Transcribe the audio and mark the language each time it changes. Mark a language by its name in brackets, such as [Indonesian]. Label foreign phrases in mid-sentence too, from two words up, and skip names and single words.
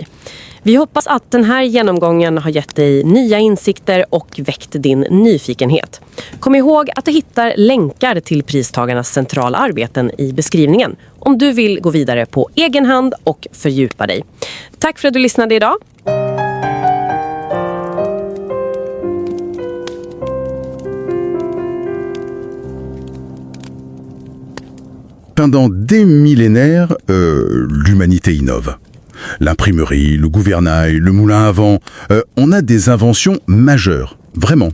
[Swedish] Vi hoppas att den här genomgången har gett dig nya insikter och väckt din nyfikenhet. Kom ihåg att du hittar länkar till pristagarnas centrala arbeten i beskrivningen om du vill gå vidare på egen hand och fördjupa dig. Tack för att du lyssnade idag. [French] Pendant des millénaires, l'humanité innove. L'imprimerie, le gouvernail, le moulin à vent, on a des inventions majeures, vraiment.